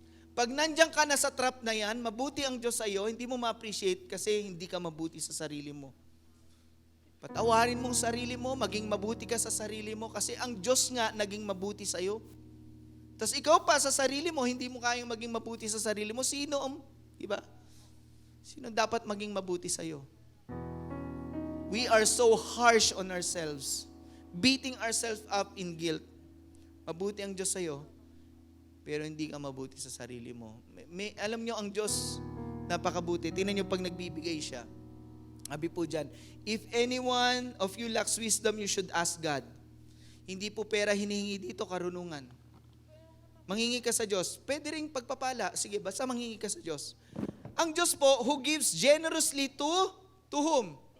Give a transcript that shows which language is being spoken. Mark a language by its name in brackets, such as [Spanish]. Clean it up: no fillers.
[Filipino] Pag nandiyan ka na sa trap na yan, mabuti ang Diyos sa iyo, hindi mo ma-appreciate kasi hindi ka mabuti sa sarili mo. Patawarin mong sarili mo, maging mabuti ka sa sarili mo kasi ang Diyos nga naging mabuti sa iyo. Tapos ikaw pa sa sarili mo, hindi mo kayang maging mabuti sa sarili mo. Sino? Diba? Sino dapat maging mabuti sa iyo? [English] We are so harsh on ourselves, beating ourselves up in guilt. [Filipino] Mabuti ang Diyos sa iyo, pero hindi ka mabuti sa sarili mo. Alam nyo, ang Diyos, napakabuti. Tingnan nyo pag nagbibigay siya. Sabi po dyan, [English] if anyone of you lacks wisdom, you should ask God. [Filipino] Hindi po pera hinihingi dito, karunungan. Manghingi ka sa Diyos. Pwede ring pagpapala. Sige, basta manghingi ka sa Diyos. Ang Diyos po, [English] who gives generously to whom?